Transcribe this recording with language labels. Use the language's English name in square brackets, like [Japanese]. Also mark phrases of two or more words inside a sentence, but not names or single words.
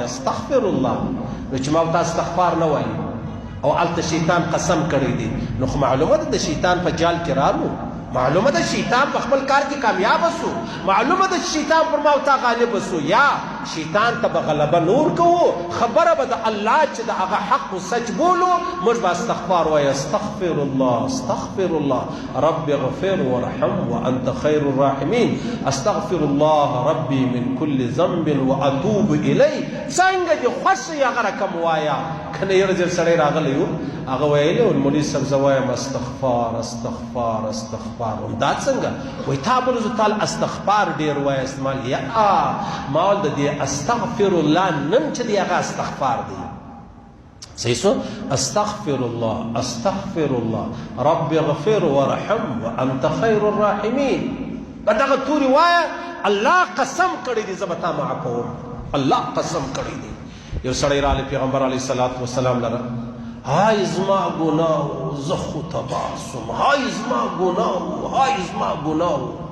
[Arabic] استغفر الله [Pashto] نو چې ما ورته استغفار نه وایي او هلته شیطان قسم کړی دی نو خو معلومه ده د شیطان په جال کې رالو معلومه ده شیطان په خپل کار کې کامیاب سو معلومه ده شیطان پر ما او تا غالب سو یا شیطان ته به غلبه نور کوو خبره به د الله چې د هغه حق و سچ بولو موږ به استغفار وایو [Arabic] استغفر الله استغفر الله رب اغفر وارحم وانت خیر الراحمین استغفر الله ربي من كل ذنب واتوب الیه [Pashto] څنګه دې خوښ یې هغه رقم وایه کنه یو ځل سړی راغلی و هغه ویلی و مولوي صاحب زه وایم استغفار استغفار استغفار دا څنګه وایي تا بل زه تال استغفار ډېر وایه استعمال یا ما ول د دې [Arabic] استغفر الله [Pashto] نن چې دی هغه استغفار دی صحیح سو [Arabic] استغفر الله استغفر الله رب اغفر وارحم وانت خیر الراحمین [Pashto] په دغه تورې وایه الله قسم کړی دی زه به تا معافوم الله قسم کړی دی یو سړی راغلی پیغمبر [Arabic] علیه الصلاة والسلام [Pashto] لره های زما ګناه زه خو تباه سوم های زما ګناه های زما ګناه